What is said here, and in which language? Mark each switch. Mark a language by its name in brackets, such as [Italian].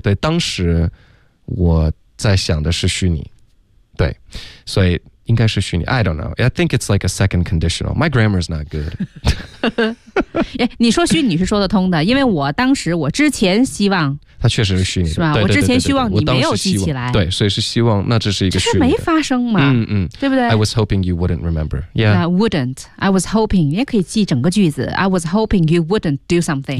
[Chinese] 对，当时我在想的是虚拟。对，所以应该是虚拟。 [English] I don't know. I think it's like a second conditional. My grammar is not good. [Chinese] 你说虚拟是说得通的，因为我当时我之前希望它确实是虚拟的，是吧？我之前希望你没有记起来，对，所以是希望，那这是一个虚拟的，这是没发生嘛？嗯嗯，对不对 [English] ？I was hoping you wouldn't remember. Yeah, yeah wouldn't. I was hoping. [Chinese] 也可以记整个句子。 [English] I was hoping you wouldn't do something.